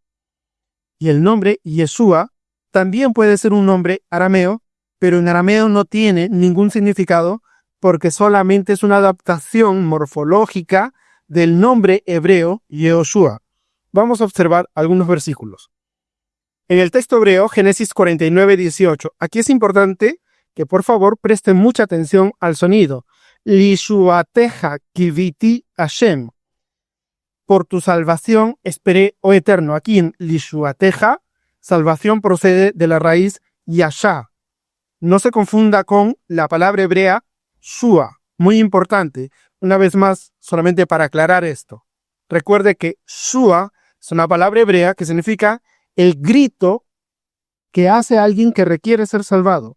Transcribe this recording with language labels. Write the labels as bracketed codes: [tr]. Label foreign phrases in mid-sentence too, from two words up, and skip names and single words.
[es] Y el nombre Yeshua también puede ser un nombre arameo, pero en arameo no tiene ningún significado porque solamente es una adaptación morfológica del nombre hebreo Yehoshua. Vamos a observar algunos versículos. En el texto hebreo, Génesis 49:18, aquí es importante que por favor presten mucha atención al sonido. [he] לישועתך קיויתי השם. [es] Por tu salvación esperé, oh Eterno. Aquí en Lishuateja, salvación procede de la raíz yashá. No se confunda con la palabra hebrea shua. Muy importante. Una vez más, solamente para aclarar esto. Recuerde que shua es una palabra hebrea que significa el grito que hace alguien que requiere ser salvado.